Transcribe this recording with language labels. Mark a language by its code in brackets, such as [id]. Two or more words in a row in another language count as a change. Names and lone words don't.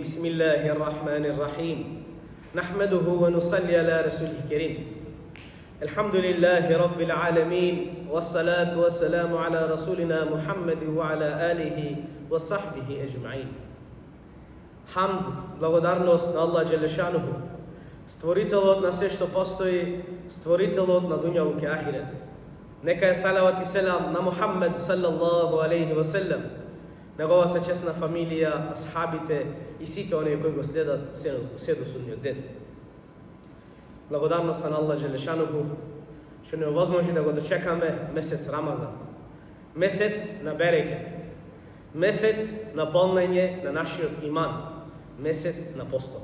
[ar] الله الرحمن الرحيم نحمده ونصلي على رسوله الكريم الحمد لله رب العالمين والصلاة والسلام على رسولنا محمد وعلى آله وصحبه أجمعين. [mk] Hamd, благодарност на Аллах Джелешануху, створителот на се што постои, створителот на дуњалук и ахирет. Нека е салават и селам на Мухаммед [ar] صلى الله عليه وسلم, [mk] неговата чесна фамилија, асхабите и сите оние кои го следат се до судниот ден. Благодарност на Аллах Джелешануху што не овозможи да го дочекаме месец Рамазан, месец на берекет, месец на полнење на нашиот иман, месец на постот.